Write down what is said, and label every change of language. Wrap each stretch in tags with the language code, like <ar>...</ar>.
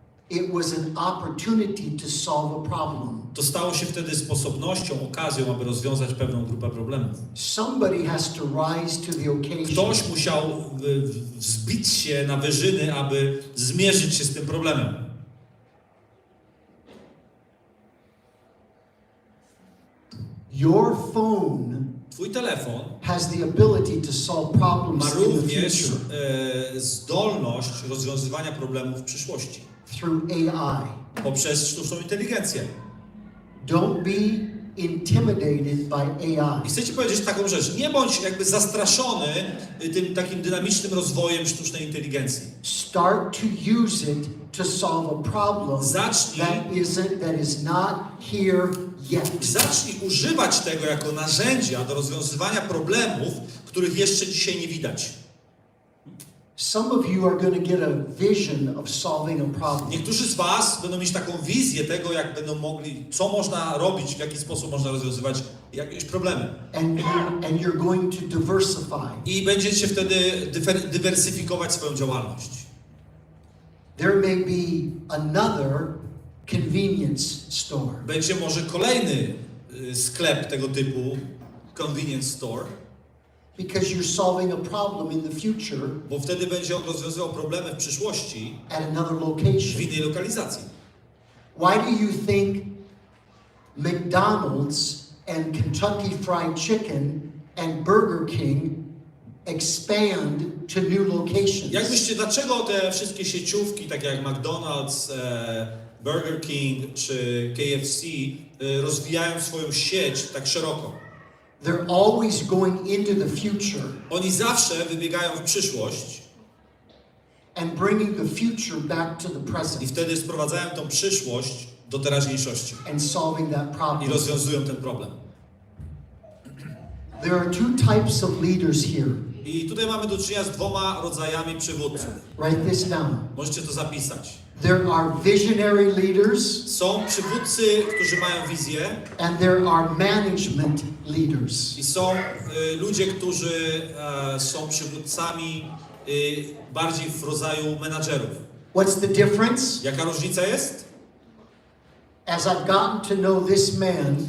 <en>it was an opportunity to solve a problem.</en> <pl>to stało się wtedy sposobnością, okazją, aby rozwiązać pewną grupę problemów.</pl> <en>Somebody has to rise to the occasion.</en> <pl>Ktoś musiał wzbić się na wyżyny, aby zmierzyć się z tym problemem.</pl> <en>Your phone</en> <pl>Twój telefon</pl> <en>has the ability to solve problems</en> <pl>ma</pl> <en>in the</en> <pl>również</pl> <en>future</en> <pl>zdolność rozwiązywania problemów w przyszłości</pl> <en>through AI.</en> <pl>poprzez sztuczną inteligencję.</pl> <en>Don't be intimidated by AI.</en> <pl>I chcę Ci powiedzieć taką rzecz. Nie bądź jakby zastraszony tym takim dynamicznym rozwojem sztucznej inteligencji.</pl> <en>Start to use it to solve a problem</en> <pl>Zacznij.</pl> <en>that is not here yet.</en> <pl>Zacznij używać tego jako narzędzia do rozwiązywania problemów, których jeszcze dzisiaj nie widać.</pl> <en>Some of you are going to get a vision of solving a problem.</en> <pl>Niektórzy z Was będą mieć taką wizję tego, jak będą mogli, co można robić, w jaki sposób można rozwiązywać jakieś problemy.</pl> <en>and you're going to diversify.</en> <pl>I będziecie wtedy dywersyfikować swoją działalność.</pl> <en>There may be another convenience store.</en> <pl>Będzie może kolejny sklep tego typu,</pl> <en>convenience store, Because you're solving a problem in the future</en> <pl>bo wtedy będzie on rozwiązywał problemy w przyszłości</pl> <en>at another</en> <pl>w</pl> <en>location.</en> <pl>innej lokalizacji.</pl> <en>Why do you think McDonald's and Kentucky Fried Chicken and Burger King expand to new locations?</en> <pl>Jak myślicie, dlaczego te wszystkie sieciówki, takie jak McDonald's, Burger King czy KFC, rozwijają swoją sieć tak szeroko?</pl> <en>They're always going into the future</en> <pl>Oni zawsze wybiegają w przyszłość</pl> <en>and bringing the future back to the</en> <pl>i</pl> <en>present</en> <pl>wtedy sprowadzają tą przyszłość do teraźniejszości</pl> <en>and solving that</en> <pl>i</pl> <en>problem.</en> <pl>rozwiązują ten problem.</pl> <en>There are two types of leaders here.</en> <pl>I tutaj mamy do czynienia z dwoma rodzajami przywódców.</pl> <en>Write this down.</en> <pl>Możecie to zapisać.</pl> <en>There are visionary leaders</en> <pl>Są przywódcy, którzy mają wizję</pl> <en>and there are management leaders.</en> <pl>i są ludzie, którzy są przywódcami bardziej w rodzaju menadżerów.</pl> <en>What's the difference?</en> <pl>Jaka różnica jest?</pl> <en>As I've gotten to know this man,</en>